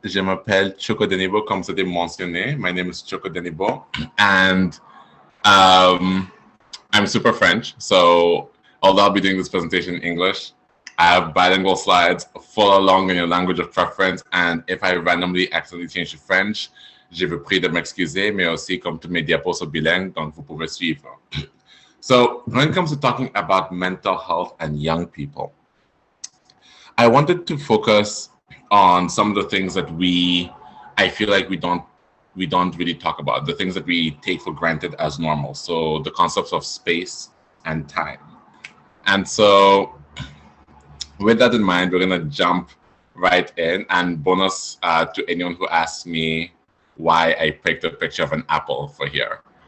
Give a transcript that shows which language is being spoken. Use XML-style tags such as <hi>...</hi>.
<fr>Je m'appelle Chúk Odenigbo, comme c'était mentionné.</fr> <en>My name is Chúk Odenigbo, and I'm super French. So, although I'll be doing this presentation in English, I have bilingual slides. Follow along in your language of preference. And if I randomly accidentally change to French,</en> <fr>je vous prie de m'excuser, mais aussi comme tous mes diapos sont bilingues, donc vous pouvez suivre.</fr> <en>So when it comes to talking about mental health and young people, I wanted to focus on some of the things that I feel like we don't really talk about, the things that we take for granted as normal. So the concepts of space and time. And so with that in mind, we're gonna jump right in, and bonus to anyone who asks me why I picked a picture of an apple for here.</en>